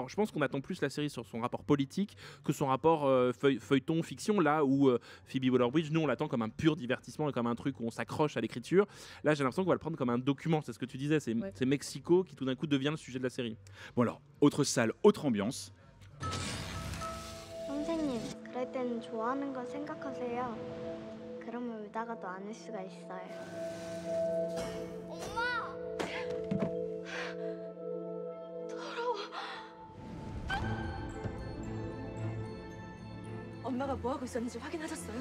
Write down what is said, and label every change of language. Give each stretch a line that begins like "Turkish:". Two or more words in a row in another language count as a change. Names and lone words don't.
French: Je pense qu'on attend plus la série sur son rapport politique que son rapport feuilleton fiction, là où Phoebe Waller-Bridge, nous on l'attend comme un pur divertissement et comme un truc où on s'accroche à l'écriture. Là j'ai l'impression qu'on va le prendre comme un document. C'est ce que tu disais, c'est Mexico qui tout d'un coup devient le sujet de la série. Bon alors, autre salle, autre ambiance.
Korean: 선생님, 그럴 땐 좋아하는 거 생각하세요. 그러면 울다가도 안을 수가 있어요. 엄마! 더러워. 엄마가 뭐 하고 있었는지 확인하셨어요?